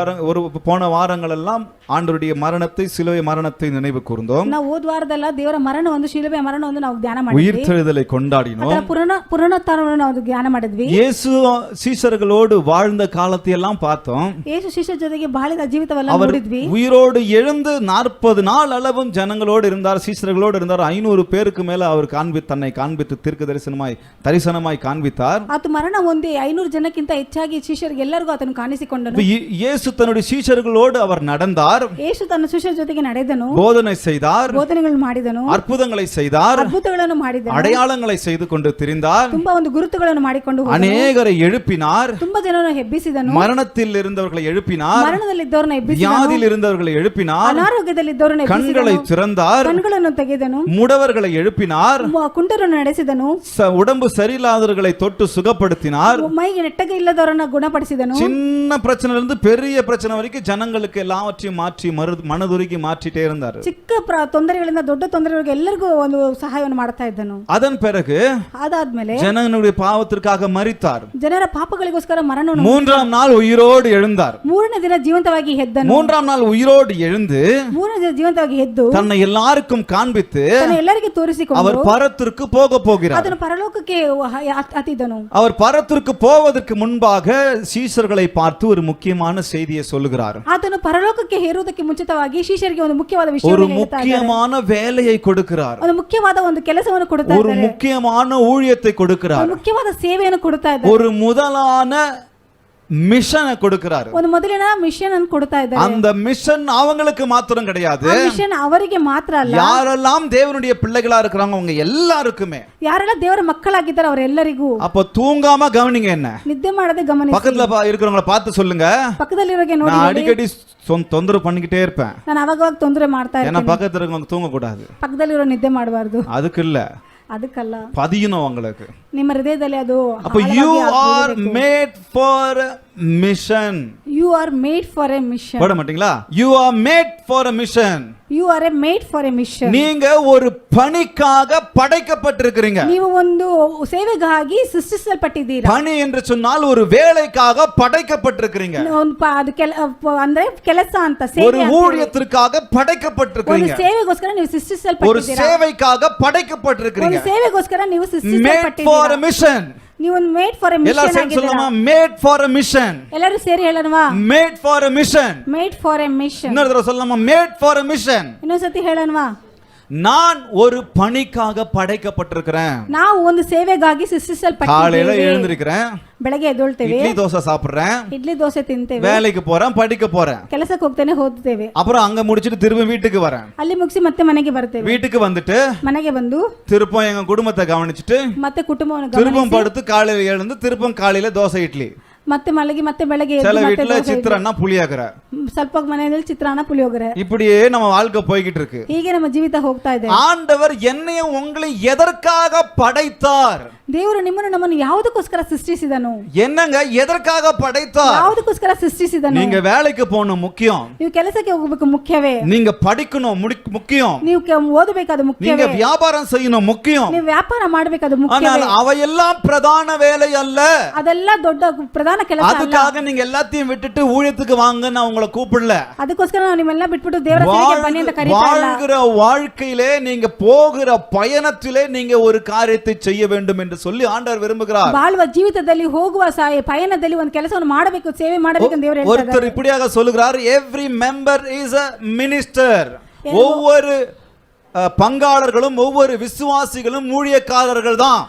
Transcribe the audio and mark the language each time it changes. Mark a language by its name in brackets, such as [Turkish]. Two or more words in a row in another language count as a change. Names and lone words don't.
[Tamil] ஒரு போன வாரங்கள் எல்லாம் ஆண்டவருடைய மரணத்தை, சிலுவை மரணத்தை நினைவு கூர்ந்தோம். [Kannada] ನಾವು ಹೋದ ವಾರದಲ್ಲ ದೇವರ ಮರಣ ಒಂದು ಶಿಲುಬೆ ಮರಣ ಒಂದು ನಾವು ಧ್ಯಾನ ಮಾಡಿದ್ವಿ. [Tamil] உயிர்த்தெழுதலை கொண்டாடினோம். [Kannada] ಪುನರುತ್ಥಾನವನ್ನು ನಾವು ಧ್ಯಾನ ಮಾಡಿದ್ವಿ. [Tamil] இயேசு சீஷர்களோடு வாழ்ந்த காலத்தை எல்லாம் பார்த்தோம். [Kannada] ಯೇಸು ಶಿಷ್ಯರ ಜೊತೆಗೆ ಬಾಳಿದ ಜೀವಿತವನ್ನ ನೋಡಿದ್ವಿ. [Tamil] உயிரோடு எழுந்து 40 நாள் அளவும் ஜனங்களோடு இருந்தார், சீஷர்களோடு இருந்தார். 500 பேருக்கு மேல அவர் தன்னை காண்பித்து தீர்க்க தரிசனமாய் காண்பித்தார். [Kannada] ಆತ ಮರಣ ಹೊಂದಿ 500 ಜನಕ್ಕಿಂತ ಹೆಚ್ಚಾಗಿ ಶಿಷ್ಯರಿಗೆ ಎಲ್ಲರಿಗೂ ಆತನು ಕಾಣಿಸಿಕೊಂಡನು. [Tamil] இயேசு தன்னுடைய சீஷர்களோடு அவர் நடந்தார். [Kannada] ಯೇಸು ತನ್ನ ಶಿಷ್ಯರ ಜೊತೆಗೆ ನಡೆದನು, [Tamil] போதனை செய்தார், [Kannada] ಬೋಧನೆಗಳನ್ನು ಮಾಡಿದನು, [Tamil] அற்புதங்களை செய்தார், [Kannada] ಅದ್ಭುತಗಳನ್ನು ಮಾಡಿದನು, [Tamil] அடையாளங்களை செய்து கொண்டு திரிந்தார், [Kannada] ತುಂಬಾ ಒಂದು ಗುರುತುಗಳನ್ನು ಮಾಡಿಕೊಂಡು ಹೋದನು, [Tamil] ಅನೇಕரை எழுப்பினார், [Kannada] ತುಂಬಾ ಜನರನ್ನು ಎಬ್ಬಿಸಿದನು, [Tamil] மரணத்தில் இருந்தவர்களை எழுப்பினார், [Kannada] ಮರಣದಲ್ಲಿದ್ದವರನ್ನು ಎಬ್ಬಿಸಿದನು, [Tamil] வியாதியில் இருந்தவர்களை எழுப்பினார், [Kannada] ಅನಾರೋಗ್ಯದಲ್ಲಿದ್ದವರನ್ನು ಎಬ್ಬಿಸಿದನು, [Tamil] கண்களை திறந்தார், [Kannada] ಕಣ್ಣುಗಳನ್ನು ತೆಗೆದನು, [Tamil] முடவர்களை எழுப்பினார், [Kannada] ಕುಂಟರನ್ನು ನಡೆಸಿದನು, [Tamil] உடம்பு சரியில்லாதவர்களை தொட்டு சுகப்படுத்தினார், [Kannada] ಮೈಗೆ ನೆಟ್ಟಗೆ ಇಲ್ಲದವರನ್ನು ಗುಣಪಡಿಸಿದನು. [Tamil] சின்ன பிரச்சனை இருந்து பெரிய பிரச்சனை வரைக்கும் ஜனங்களுக்கு எல்லாவற்றையும் மாற்றி மனதுருகி மாற்றிட்டே இருந்தார். [Kannada] ಚಿಕ್ಕ ತೊಂದರೆಗಳಿಂದ ದೊಡ್ಡ ತೊಂದರೆಗಳಿಗೆ ಎಲ್ಲರಿಗೂ ಒಂದು ಸಹಾಯವನ್ನು ಮಾಡ್ತಾ ಇದ್ದನು. [Tamil] அதன் பிறகு [Kannada] ಅದಾದ್ಮೇಲೆ [Tamil] ஜனங்களுடைய பாவத்திற்காக மரித்தார். [Kannada] ಜನರ ಪಾಪಗಳಿಗೋಸ್ಕರ ಮರಣವನ್ನು [Tamil] 3ஆம் நாள் உயிரோடு எழுந்தார். [Kannada] 3ನೇ ದಿನ ಜೀವಂತವಾಗಿ ಎದ್ದನು. [Tamil] 3ஆம் நாள் உயிரோடு எழுந்து [Kannada] 3ನೇ ದಿನ ಜೀವಂತವಾಗಿ ಎದ್ದು [Tamil] தன்னை எல்லாருக்கும் காண்பித்து [Kannada] ಎಲ್ಲರಿಗೆ ತೋರಿಸಿಕೊಂಡು [Tamil] அவர் பரத்திற்கு போக போகிறார். [Kannada] ಅದನ್ನು ಪರಲೋಕಕ್ಕೆ ಹತ್ತಿದನು. [Tamil] அவர் பரத்திற்கு போவதற்கு முன்பாக சீஷர்களை பார்த்து ஒரு முக்கியமான செய்தியை சொல்லுகிறார். [Kannada] ಆತನು ಪರಲೋಕಕ್ಕೆ ಹೇರುವುದಕ್ಕೆ ಮುಂಚಿತವಾಗಿ ಶಿಷ್ಯರಿಗೆ ಒಂದು ಮುಖ್ಯವಾದ [Tamil] ஒரு [Kannada] ವಿಷಯವನ್ನು [Tamil] முக்கியமான வேலையை கொடுக்கிறார். [Kannada] ಒಂದು ಮುಖ್ಯವಾದ ಒಂದು ಕೆಲಸವನ್ನು ಕೊಡುತ್ತಾ [Tamil] ஒரு [Kannada] ಇದ್ದಾರೆ. [Tamil] முக்கியமான ஊழியத்தை கொடுக்கிறார். [Kannada] ಒಂದು ಮುಖ್ಯವಾದ ಸೇವೆಯನ್ನು ಕೊಡುತ್ತಾ ಇದ್ದಾರೆ. [Tamil] ஒரு முதலான மிஷனை கொடுக்கிறார். [Kannada] ಒಂದು ಮೊದಲಿನ ಮಿಷನ್ ಅನ್ನು ಕೊಡುತ್ತಾ ಇದ್ದಾರೆ. [Tamil] அந்த மிஷன் அவங்களுக்கு மாத்திரம் கிடையாது, [Kannada] ಆ ಮಿಷನ್ ಅವರಿಗೆ ಮಾತ್ರ ಅಲ್ಲ, [Tamil] யாரெல்லாம் தேவனுடைய பிள்ளைகளா இருக்கிறாங்க அவங்க எல்லாருக்குமே. [Kannada] ಯಾರೆಲ್ಲ ದೇವರ ಮಕ್ಕಳಾಗಿದ್ದಾರೆ ಅವರೆಲ್ಲರಿಗೂ. [Tamil] அப்ப தூங்காம கவனிங்க, என்ன [Kannada] ನಿದ್ದೆ ಮಾಡದೆ ಗಮನಿಸಿ. [Tamil] பக்கத்துல இருக்கிறவங்கள பார்த்து சொல்லுங்க, [Kannada] ಪಕ್ಕದಲ್ಲಿರೋಗೆ ನೋಡಿ. [Tamil] நான் அடிக்கடி தொந்தரவு பண்ணிக்கிட்டே இருப்பேன். [Kannada] ನಾನು ಅವಾಗ ತೊಂದರೆ ಮಾಡ್ತಾ [Tamil] ஏன்னா [Kannada] ಇರ್ತೀನಿ. [Tamil] பக்கத்துல இருக்கவங்க தூங்க கூடாது, [Kannada] ಪಕ್ಕದಲ್ಲಿರೋ ನಿದ್ದೆ ಮಾಡಬಾರದು. [Tamil] அதுக்கு இல்ல, [Kannada] ಅದಕ್ಕಲ್ಲ, [Tamil] பதியணும் உங்களுக்கு. [Kannada] ನಿಮ್ಮ ಹೃದಯದಲ್ಲಿ ಅದು [English] அப்ப you are made for mission. You are made for a mission. [Tamil] போட மாட்டீங்களா? [English] You are made for a mission. You are made for a mission. [Tamil] நீங்க ஒரு பணிக்காக படைக்கப்பட்டிருக்கிறீங்க. [Kannada] ನೀವು ಒಂದು ಸೇವೆಗಾಗಿ ಸೃಷ್ಟಿಸಲ್ಪಟ್ಟಿದ್ದೀರಾ. [Tamil] பணி என்று சொன்னால் ஒரு வேலைக்காக படைக்கப்பட்டிருக்கிறீங்க. [Kannada] ಅಂದ್ರೆ ಕೆಲಸ ಅಂತ, ಸೇವೆ [Tamil] ஒரு ஊழியத்திற்காக படைக்கப்பட்டிருக்கிறீங்க. [Kannada] ಒಂದು ಸೇವೆಗೋಸ್ಕರ ನೀವು ಸೃಷ್ಟಿಸಲ್ಪಟ್ಟಿದ್ದೀರಾ. [Tamil] ஒரு சேவைக்காக படைக்கப்பட்டிருக்கிறீங்க. [Kannada] ಒಂದು ಸೇವೆಗೋಸ್ಕರ ನೀವು [English] made [Kannada] ಸೃಷ್ಟಿಸಲ್ಪಟ್ಟಿದ್ದೀರಾ. [English] for a mission. [Kannada] ನೀವು ಒಂದು [English] made for a mission [Tamil] எல்லாரும் சொல்லுமா, [English] made for a mission. [Kannada] ಎಲ್ಲರೂ ಸೇರಿ ಹೇಳೋಣವಾ, [English] made for a mission. made for a mission. [Tamil] இன்னொரு தடவை சொல்லலாமா, [English] made for a mission. [Kannada] ಇನ್ನೊಂದ್ಸತಿ ಹೇಳೋಣವಾ, [Tamil] நான் ஒரு பணிக்காக படைக்கப்பட்டிருக்கிறேன். [Kannada] ನಾವು ಒಂದು ಸೇವೆಗಾಗಿ ಸೃಷ್ಟಿಸಲ್ಪಟ್ಟಿದ್ದೇವೆ. [Tamil] காலையில எழுந்திருக்கிறேன், [Kannada] ಬೆಳಗ್ಗೆ ಎದ್ದೇಳ್ತೇವೆ, [Tamil] இட்லி தோசை சாப்பிடுறேன், [Kannada] ಇಡ್ಲಿ ದೋಸೆ ತಿಂತೇವೆ, [Tamil] வேலைக்கு போறேன், படிக்க போறேன், [Kannada] ಕೆಲಸಕ್ಕೆ ಹೋಗ್ತೇನೆ, ಓದ್ತೇವೆ, [Tamil] அப்புறம் அங்க முடிச்சிட்டு திரும்ப வீட்டுக்கு வரேன். [Kannada] ಅಲ್ಲಿ ಮುಗಿಸಿ ಮತ್ತೆ ಮನೆಗೆ ಬರ್ತೇವೆ. [Tamil] வீட்டுக்கு வந்துட்டு [Kannada] ಮನೆಗೆ ಬಂದು [Tamil] திருப்பம் எங்க குடும்பத்தை கவனிச்சிட்டு [Kannada] ಮತ್ತೆ ಕುಟುಂಬವನ್ನು [Tamil] திருப்பம் [Kannada] ಗಮನಿಸಿ [Tamil] படுத்து காலையில எழுந்து திருப்பம் காலையில தோசை இட்லி. [Kannada] ಮತ್ತೆ ಮಲಗಿ ಮತ್ತೆ ಬೆಳಗ್ಗೆ [Tamil] சில [Kannada] ಎದ್ದು ಮತ್ತೆ [Tamil] வீட்டுல [Kannada] ದೋಸೆ [Tamil] சித்திரன்னா புளியாக்குற. [Kannada] ಸ್ವಲ್ಪ ಮನೆಯಲ್ಲಿ ಚಿತ್ರಾನ್ನ ಪುಳಿಯೋಗರೆ. [Tamil] இப்படியே நம்ம வாழ்க்கை போய்கிட்டு இருக்கு. [Kannada] ಹೀಗೆ ನಮ್ಮ ಜೀವಿತ ಹೋಗ್ತಾ ಇದೆ. [Tamil] ஆண்டவர் என்னையும் உங்களை எதற்காக படைத்தார்? [Kannada] ದೇವರು ನಿಮ್ಮನ್ನು ನಮ್ಮನ್ನು ಯಾವುದಕ್ಕೋಸ್ಕರ ಸೃಷ್ಟಿಸಿದನು? [Tamil] என்னங்க எதற்காக படைத்தார்? [Kannada] ಯಾವುದಕ್ಕೋಸ್ಕರ ಸೃಷ್ಟಿಸಿದನು? [Tamil] நீங்க வேலைக்கு போகணும் முக்கியம், [Kannada] ನೀವು ಕೆಲಸಕ್ಕೆ ಹೋಗಬೇಕು ಮುಖ್ಯವೇ, [Tamil] நீங்க படிக்கணும் முக்கியம், [Kannada] ನೀವು ಓದಬೇಕಾದ [Tamil] நீங்க [Kannada] ಮುಖ್ಯವೇ, [Tamil] வியாபாரம் செய்யணும் முக்கியம். [Kannada] ನೀವು ವ್ಯಾಪಾರ ಮಾಡಬೇಕಾದ ಮುಖ್ಯವೇ. [Tamil] ஆனால் அவையெல்லாம் பிரதான வேலை அல்ல. [Kannada] ಅದೆಲ್ಲ ದೊಡ್ಡ ಪ್ರಧಾನ ಕೆಲಸ ಅಲ್ಲ. [Tamil] அதுக்காக நீங்க எல்லாத்தையும் விட்டுட்டு ஊழியத்துக்கு வாங்க நான் உங்களை கூப்பிடல. [Kannada] ಅದಕ್ಕೋಸ್ಕರ ನಾವು ನಿಮ್ಮೆಲ್ಲ ಬಿಟ್ಬಿಟ್ಟು ದೇವರ ಸೇವೆಗೆ ಬನ್ನಿ ಅಂತ ಕರೀತಾ ಇಲ್ಲ. [Tamil] வாழ்கிற வாழ்க்கையிலே நீங்க போகிற பயணத்திலே நீங்க ஒரு காரியத்தை செய்ய வேண்டும் என்று சொல்லி ஆண்டவர் விரும்புகிறார். [Kannada] ಬಾಳುವ ಜೀವಿತದಲ್ಲಿ ಹೋಗುವ ಪಯಣದಲ್ಲಿ ಒಂದು ಕೆಲಸವನ್ನು ಮಾಡಬೇಕು, ಸೇವೆ ಮಾಡಬೇಕು ಅಂತ ದೇವರು ಹೇಳ್ತಾರೆ. [Tamil] ஒருத்தர் இப்படியாக சொல்லுகிறார், [English] every member is a minister. [Tamil] ஒவ்வொரு பங்காளர்களும் ஒவ்வொரு விசுவாசிகளும் ஊழியக்காரர்கள் தான்.